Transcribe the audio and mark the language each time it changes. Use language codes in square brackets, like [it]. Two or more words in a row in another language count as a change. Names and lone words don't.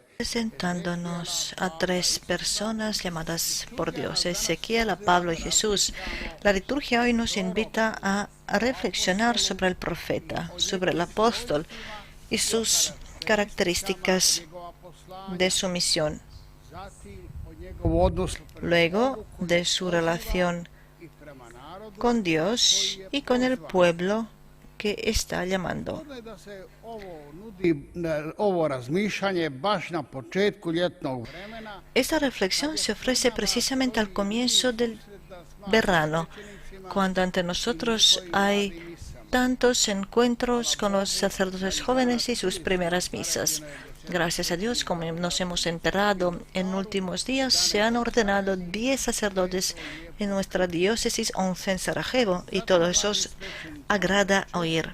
[es] Presentándonos a tres personas llamadas por Dios, Ezequiel, a Pablo y Jesús, la liturgia hoy nos invita a reflexionar sobre el profeta, sobre el apóstol y sus características de su misión, [hr] zatim o njegovu odnosu [es] luego de su relación [hr] i prema narodu, [es] con Dios y con el pueblo que está llamando. [hr] je da se ovo razmišljanje baš na početku ljetnog vremena, [es] Esta reflexión se ofrece precisamente al comienzo del verano, cuando ante nosotros hay tantos encuentros con los sacerdotes jóvenes y sus primeras misas. Gracias a Dios, como nos hemos enterado en últimos días, se han ordenado 10 sacerdotes en nuestra diócesis, 11 en Sarajevo, y todo eso os agrada oír.